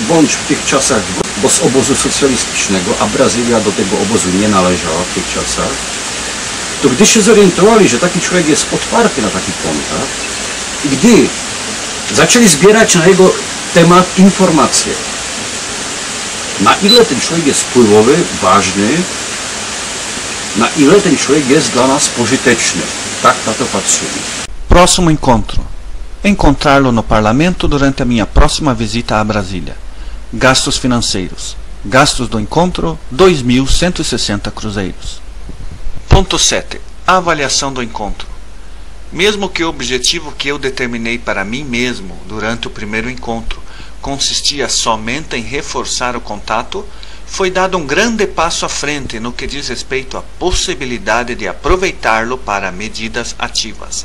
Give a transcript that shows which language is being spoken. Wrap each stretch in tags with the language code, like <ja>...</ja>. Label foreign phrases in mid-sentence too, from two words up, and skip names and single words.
<pl>bądź w tych czasach, bo z obozu socjalistycznego, a Brazylia do tego obozu nie należała w tych czasach, to gdy się zorientowali, że taki człowiek jest otwarty na taki kontakt, i gdy zaczęli zbierać na jego temat informacje, na ile ten człowiek jest wpływowy, ważny, na ile ten człowiek jest dla nas pożyteczny. Tak na to patrzyli.</pl> <pt>Próximo encontro. Encontrá-lo no parlamento durante a minha próxima visita a Brasília. Gastos financeiros. Gastos do encontro, 2.160 cruzeiros. Ponto 7. A avaliação do encontro. Mesmo que o objetivo que eu determinei para mim mesmo durante o primeiro encontro consistia somente em reforçar o contato, foi dado um grande passo à frente no que diz respeito à possibilidade de aproveitá-lo para medidas ativas.</pt>